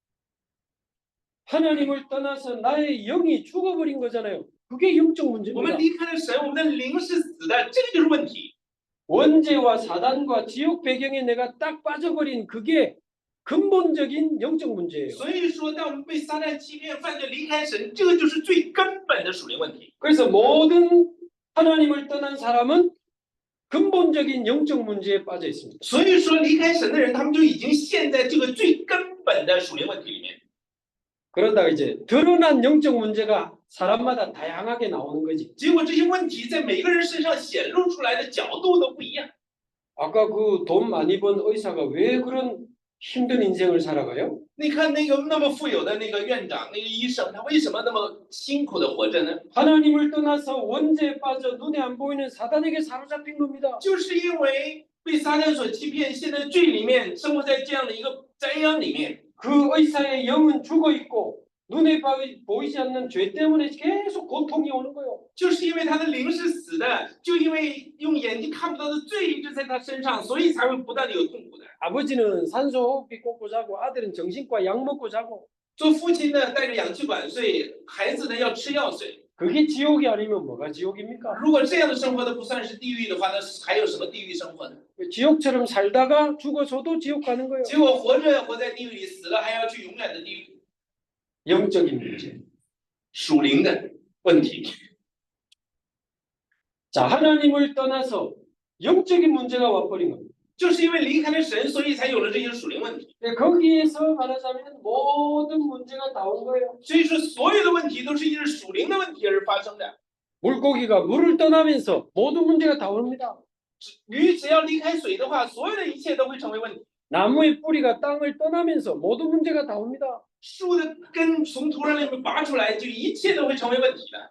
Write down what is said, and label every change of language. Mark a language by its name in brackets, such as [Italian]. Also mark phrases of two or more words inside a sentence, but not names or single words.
[Korean] 하나님을 떠나서 나의 영이 죽어버린 거잖아요. 그게 영적 [Chinese] 我 [Korean] 문제입니다. [Chinese] 们离开了神，我们的灵是死的，这个就是问题。 [Korean] 원죄와 사단과 지옥 배경에 내가 딱 빠져버린 그게 근본적인 영적 문제예요. [Chinese] 所以说，当我们被撒旦欺骗、犯罪、离开神，这个就是最根本的属灵问题。 [Korean] 그래서 모든 하나님을 떠난 사람은 근본적인 영적 문제에 빠져 있습니다. [Chinese] 所以说，离开神的人，他们就已经陷在这个最根本的属灵问题里面。 [Korean] 그러다가 이제 드러난 영적 문제가 사람마다 다양하게 나오는 거지. [Chinese] 结果这些问题在每个人身上显露出来的角度都不一样。 [Korean] 아까 그 돈 많이 번 의사가 왜 그런 힘든 인생을 살아가요? [Chinese] 你看那个那么富有的那个院长、那个医生，他为什么那么辛苦的活着呢？ [Korean] 하나님을 떠나서 원죄에 빠져 눈에 안 보이는 사단에게 사로잡힌 겁니다. [Chinese] 就是因为被撒旦所欺骗，陷在罪里面，生活在这样的一个灾殃里面。 [Korean] 그 의사의 영은 죽어 있고 눈에 보이지 않는 죄 때문에 계속 고통이 오는 거예요. [Chinese] 就是因为他的灵是死的，就因为用眼睛看不到的罪一直在他身上，所以才会不断的有痛苦的。 [Korean] 아버지는 산소호흡기 꽂고 자고 아들은 정신과 약 먹고 자고. [Chinese] 做父亲的带着氧气管睡，孩子呢要吃药睡。 [Korean] 그게 지옥이 아니면 뭐가 지옥입니까? [Chinese] 如果这样的生活都不算是地狱的话，那还有什么地狱生活呢？ [Korean] 지옥처럼 살다가 죽어서도 지옥 가는 거예요. [Chinese] 结果活着活在地狱里，死了还要去永远的地狱。 [Korean] 영적인 문제. [Chinese] 属灵的问题， [Korean] 자, 하나님을 떠나서 영적인 문제가 와버린 겁니다. [Chinese] 就是因为离开了神，所以才有了这些属灵问题。 [Korean] 거기에서 말하자면 모든 문제가 다 온 거예요. [Chinese] 所以说，所有的问题都是因为属灵的问题而发生的。 [Korean] 물고기가 물을 떠나면서 모든 문제가 다 옵니다. [Chinese] 鱼只要离开水的话，所有的一切都会成为问题。 [Korean] 나무의 뿌리가 땅을 떠나면서 모든 문제가 다 옵니다. [Chinese] 树的根从土壤里面拔出来，就一切都会成为问题的。